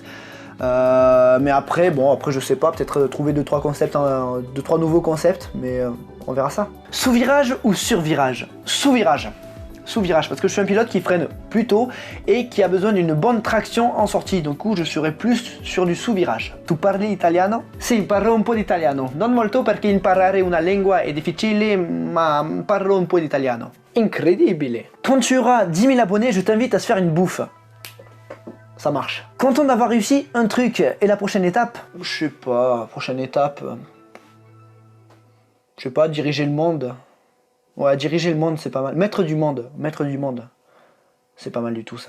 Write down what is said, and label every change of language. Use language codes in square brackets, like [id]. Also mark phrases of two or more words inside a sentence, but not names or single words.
[fr] Mais après je sais pas, peut-être trouver 2-3 concepts, 2-3 nouveaux concepts, mais on verra ça. Sous-virage ou sur-virage? Sous-virage. Sous-virage, parce que je suis un pilote qui freine plus tôt et qui a besoin d'une bonne traction en sortie, donc je serai plus sur du sous-virage. [it] Tu parli italiano? Sì, parlo un po' di italiano, non molto perché imparare una lingua è difficile, ma parlo un po' di italiano. Incredibile! [fr] Quand tu auras 10 000 abonnés, je t'invite à se faire une bouffe. Ça marche. Content d'avoir réussi un truc, et la prochaine étape? Je sais pas, prochaine étape... Je sais pas, diriger le monde. Ouais, diriger le monde, c'est pas mal. Maître du monde. C'est pas mal du tout ça.